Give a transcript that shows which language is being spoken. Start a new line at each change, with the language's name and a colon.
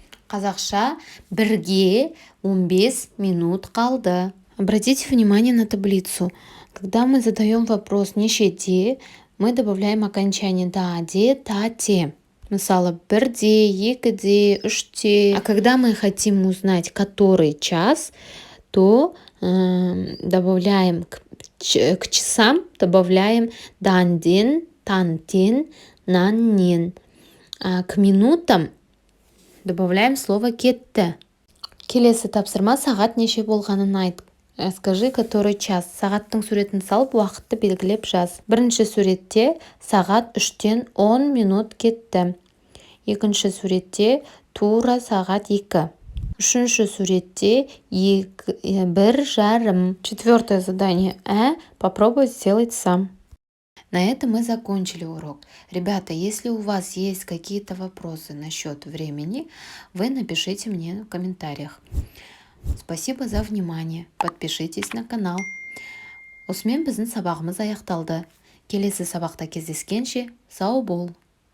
Kazakh: Қазақша бірге 15 минут қалды.
Russian: Обратите внимание на таблицу. Когда мы задаем вопрос нешеде, мы добавляем окончание да, де, та, те.
Kazakh: Мысалы, бірде, екіде, үште.
Russian: А когда мы хотим узнать, который час, то добавляем к часам, добавляем данден, тантен, наннен. А к минутам добавляем слово кетті.
Kazakh: Келесі тапсырма сағат неше болғанын айт.
Russian: Скажи, который час.
Kazakh: Сағаттың суретін салып, уақытты белгілеп жаз. Бірінші суретте сағат 3-тен 10 минут кетті. Екінші суретте тура сағат 2. Үшінші суретте 1 жарым.
Russian: Четвертое задание. Попробуй сделать сам. На этом мы закончили урок. Ребята, если у вас есть какие-то вопросы насчет времени, вы напишите мне в комментариях. Спасибо за внимание. Подпишитесь на канал.
Kazakh: Осымен біздің сабағымыз аяқталды. Келесі сабақта кездескенше сау бол.